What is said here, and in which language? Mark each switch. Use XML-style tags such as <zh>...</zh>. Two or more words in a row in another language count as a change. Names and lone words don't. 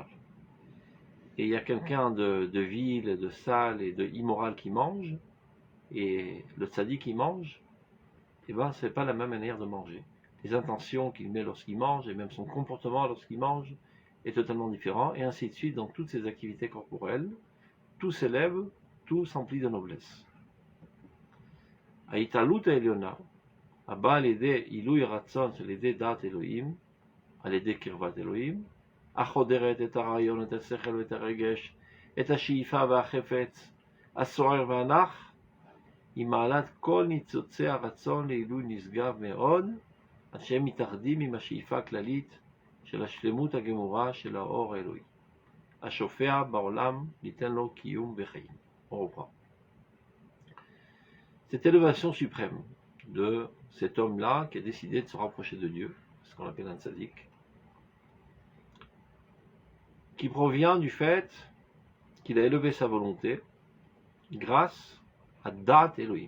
<fr>Et il y a quelqu'un de vil, de sale et de immoral qui mange, et le tzaddik qui mange, et ben c'est pas la même manière de manger. Les intentions qu'il met lorsqu'il mange, et même son comportement lorsqu'il mange, est totalement différent, et ainsi de suite dans toutes ces activités corporelles. Tout s'élève, tout s'emplit de noblesse.</fr> <he>ההתעלות העליונה, הבאה על ידי עילוי רצון של ידי דעת אלוהים, על ידי קרבת אלוהים, החודרת את הרעיון, את השכל ואת הרגש, את השאיפה והחפץ, הסוער והנח, היא מעלת כל ניצוצי הרצון לעילוי נשגב מאוד, עד שהם מתאחדים עם השאיפה הכללית של השלמות הגמורה של האור האלוהי, השופע בעולם ניתן לו קיום וחיים.</he> <fr>On reprend. Cette élévation suprême de cet homme-là qui a décidé de se rapprocher de Dieu, ce qu'on appelle un tzaddik, qui provient du fait qu'il a élevé sa volonté grâce à</fr> <he>דעת אלהים.</he>